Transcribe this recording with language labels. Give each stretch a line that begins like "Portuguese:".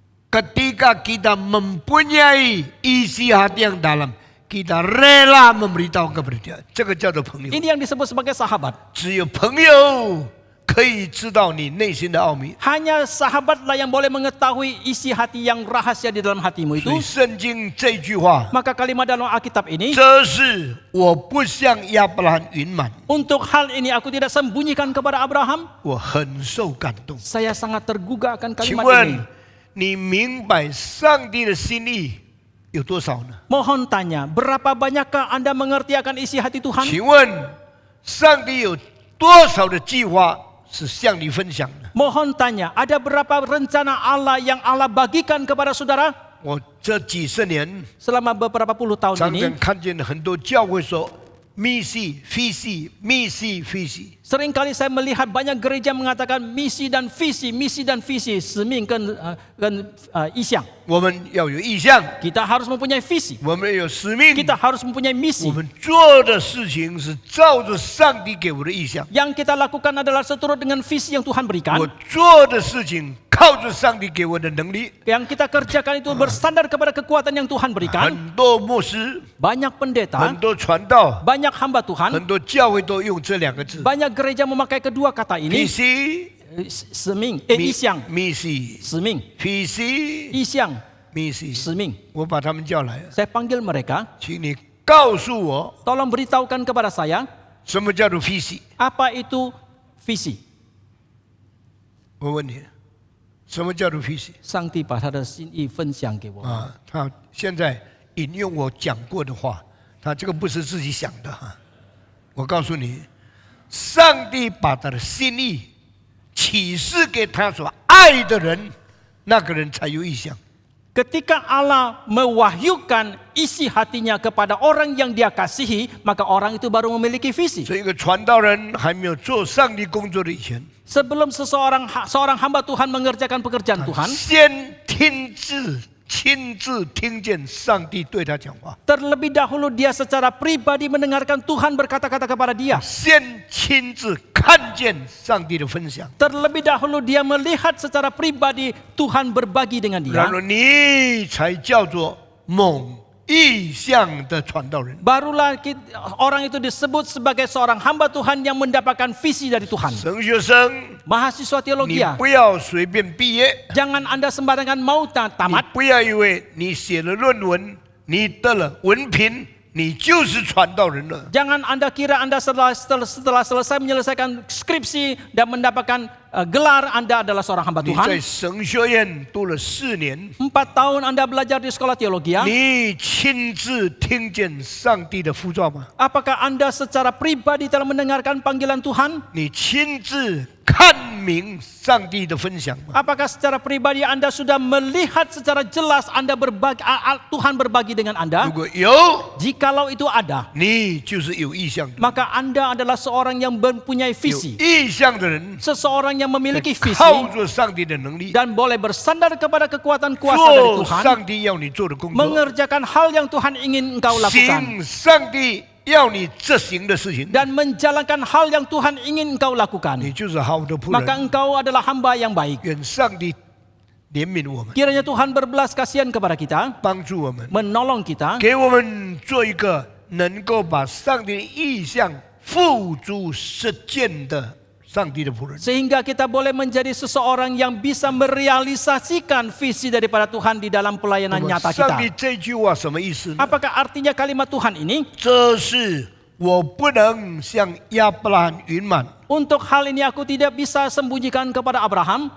Indonesian: Ketika kita mempunyai isi hati yang dalam, kita rela memberitahu kepada dia.
Chinese: 这个叫做朋友。
Indonesian: Ini yang disebut sebagai sahabat.
Chinese: 只有朋友可以知道你内心的奥秘。
Indonesian: Hanya sahabatlah yang boleh mengetahui isi hati yang rahasia di dalam hatimu
Chinese: 所以
Indonesian: itu.
Chinese: 圣经这句话，
Indonesian: Maka kalimat dalam Alkitab ini,
Chinese: 这是我不向亚伯拉罕隐瞒，
Indonesian: untuk hal ini aku tidak sembunyikan kepada Abraham.
Chinese: 我很受感动。
Indonesian: Saya sangat tergugah akan
Chinese: 请
Indonesian: kalimat
Chinese: 问
Indonesian: ini.
Chinese: 你明白上帝的心意有多少呢？
Indonesian: Mohon tanya, berapa banyakkah Anda mengerti akan isi hati Tuhan?
Chinese: 请问上帝有多少的计划是向你分享的？
Indonesian: Mohon tanya, ada berapa rencana Allah yang Allah bagikan kepada saudara?
Chinese: 我这几十年
Indonesian: Selama beberapa puluh tahun
Chinese: 常
Indonesian: ini,
Chinese: 常看见很多教会说
Indonesian: misi, visi, misi, visi。 seringkali saya melihat banyak gereja mengatakan misi dan visi,
Chinese: seming dan isyang. 我们要有意向，
Indonesian: Kita harus mempunyai visi,
Chinese: 我们要有使命，
Indonesian: kita harus mempunyai
Chinese: 我
Indonesian: misi.
Chinese: 们做的事情是照着上帝给我的意向。
Indonesian: Yang kita lakukan adalah seturut dengan visi yang Tuhan berikan.
Chinese: 我做的事情靠着上帝给我的能力。
Indonesian: Yang kita kerjakan itu bersandar kepada kekuatan yang Tuhan berikan.
Chinese: 很多牧师、
Indonesian: Banyak pendeta,
Chinese: 很多传道、
Indonesian: banyak hamba Tuhan,
Chinese: 很多教会都用这两个字
Indonesian: banyak gereja memakai kedua kata ini. visi、
Chinese: Seming,
Indonesian: mi-
Chinese: isyang,
Indonesian: misi、
Chinese: seming,
Indonesian: visi、
Chinese: isyang,
Indonesian: misi。
Chinese: seming. 我把他们叫来，
Indonesian: Saya panggil mereka,
Chinese: 请你告诉我，
Indonesian: tolong beritahukan kepada saya
Chinese: 什么叫做 visi？
Indonesian: apa itu visi.
Chinese: 我问你，什么叫做 visi？上帝把他的心意分享给我。啊，他现在引用我讲过的话，他这个不是自己想的哈。我告诉你，上帝把他的心意启示给他所爱的人，那个人才有意向。
Indonesian: Ketika Allah mewahyukan isi hatinya kepada orang yang dia kasihi, maka orang itu baru memiliki visi.
Chinese: 所以，一个传道人还没有做上帝工作的以前，
Indonesian: Sebelum seorang hamba Tuhan mengerjakan pekerjaan Tuhan,
Chinese: 先亲自听见上帝对他讲话，
Indonesian: terlebih dahulu dia secara pribadi mendengarkan Tuhan berkata-kata kepada dia.
Chinese: 先亲自看见上帝的分享，
Indonesian: Terlebih dahulu dia melihat secara pribadi Tuhan berbagi dengan dia.
Chinese: 然后你才叫做蒙意象的传道人。
Indonesian: barulah orang itu disebut sebagai seorang hamba Tuhan yang mendapatkan visi dari Tuhan.
Chinese: 神学生，
Indonesian: Mahasiswa
Chinese: 你
Indonesian: teologi,
Chinese: 不要随便毕业，
Indonesian: jangan Anda sembarangan mau
Chinese: 你
Indonesian: tamat.
Chinese: 不要以为你写了论文，你得了文凭，你就是传道人了。
Indonesian: Jangan Anda kira Anda setelah selesai menyelesaikan skripsi dan mendapatkan gelar, Anda adalah seorang hamba
Chinese: 你在
Indonesian: Tuhan.
Chinese: 神学院读了4年，
Indonesian: 4 tahun Anda belajar di sekolah teologi.
Chinese: 你亲自听见上帝的呼召吗？
Indonesian: Apakah Anda secara pribadi telah mendengarkan panggilan Tuhan?
Chinese: 你亲自看明上帝的分享吗？
Indonesian: Apakah secara pribadi Anda sudah melihat secara jelas Tuhan berbagi dengan
Chinese: 如
Indonesian: Anda?
Chinese: 果有，
Indonesian: Jikalau itu ada,
Chinese: 你就是有意向的。
Indonesian: maka Anda adalah seorang yang mempunyai
Chinese: 有
Indonesian: visi.
Chinese: 意向的人，
Indonesian: Seseorang yang memiliki visi
Chinese: 靠着上帝的能力，
Indonesian: dan boleh bersandar kepada kekuatan kuasa dari
Chinese: 做
Indonesian: Tuhan,
Chinese: 上帝要你做的工作，
Indonesian: mengerjakan hal yang Tuhan ingin engkau lakukan
Chinese: 行上帝要你执行的事情，
Indonesian: dan menjalankan hal yang Tuhan ingin engkau
Chinese: 你
Indonesian: lakukan,
Chinese: 就是好的仆
Indonesian: maka
Chinese: 人。
Indonesian: engkau adalah hamba yang baik.
Chinese: 愿上帝怜悯我们，
Indonesian: Kiranya Tuhan berbelas kasihan kepada kita,
Chinese: 帮助我们，
Indonesian: menolong kita,
Chinese: 给我们做一个能够把上帝的意象付诸实践的上帝的仆人。
Indonesian: sehingga kita boleh menjadi seseorang yang bisa merealisasikan visi daripada Tuhan di dalam pelayanan
Chinese: 那么
Indonesian: nyata
Chinese: 上帝
Indonesian: kita.
Chinese: 这句话什么意思呢？
Indonesian: Apakah artinya kalimat Tuhan ini?
Chinese: 这是我不能像亚伯拉罕隐瞒。
Indonesian: Untuk hal ini aku tidak bisa sembunyikan kepada Abraham.